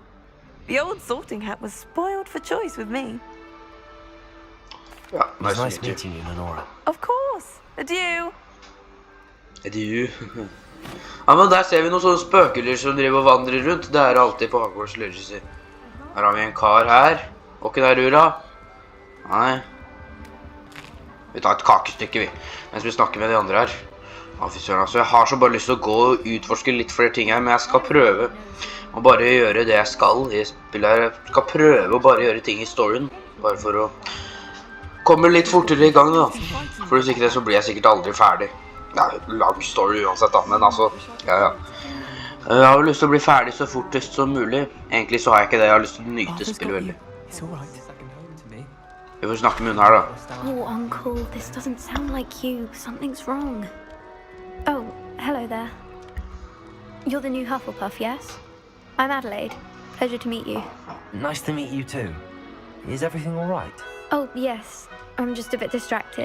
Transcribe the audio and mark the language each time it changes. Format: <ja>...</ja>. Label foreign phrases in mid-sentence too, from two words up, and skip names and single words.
<en>The old sorting hat was spoiled for choice with me. Ja, nice meeting you, Lenora. Of course. Adieu. Adieu.</en> <no>Ja, men der ser vi noen sånne spøkeler som driver og vandrer rundt. Det er alltid på Hogwarts Legacy. Her har vi en kar her. Og ikke der, Ura. Nei. Vi tar et kakestykke, vi. Mens vi snakker med de andre her. Altså, jeg har så bare lyst til å gå og utforske litt flere ting her, men jeg skal prøve å bare gjøre det jeg skal i spillet her. Jeg skal prøve å bare gjøre ting i storyen. Bare for å komme litt fortere i gang da. For hvis ikke det så blir jeg sikkert aldri ferdig. Det er jo lang story uansett da, men altså, ja. Jeg har jo lyst til å bli ferdig så fortest som mulig. Egentlig så har jeg ikke det, jeg har lyst til å nyte spillet veldig. Vi får snakke med hun her da.</no> <en>Oh, Uncle, this doesn't sound like you. Something's wrong. Oh, hello there. You're the new Hufflepuff, yes? I'm Adelaide. Pleasure to meet you. Nice to meet you too. Is everything all right? Oh, yes. I'm just a bit distracted.</en>